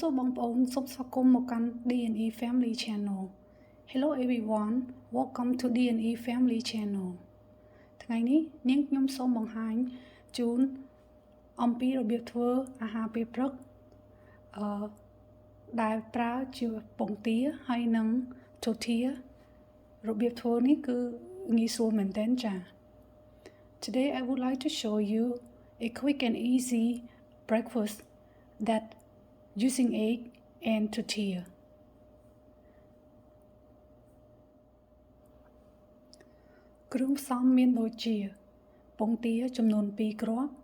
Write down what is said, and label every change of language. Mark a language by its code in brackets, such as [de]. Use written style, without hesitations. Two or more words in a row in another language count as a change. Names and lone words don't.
[km] បងប្អូនសូមស្វាគមន៍មកកាន់ D&E Family Channel. [en] Hello everyone, welcome to D&E Family Channel. [km] ថ្ងៃនេះនាងខ្ញុំសូមបង្ហាញជូនអំពីរបៀបធ្វើអាហារពេលព្រឹកដែលប្រើជាពងទាហើយនិង tortilla របៀបធ្វើនេះគឺងាយស្រួលមែនទែនចា [en] Today I would like to show you a quick and easy breakfast that using egg and tortilla. [km] គ្រឿងផ្សំមានដូចជាពងទាចំនួន2គ្រាប់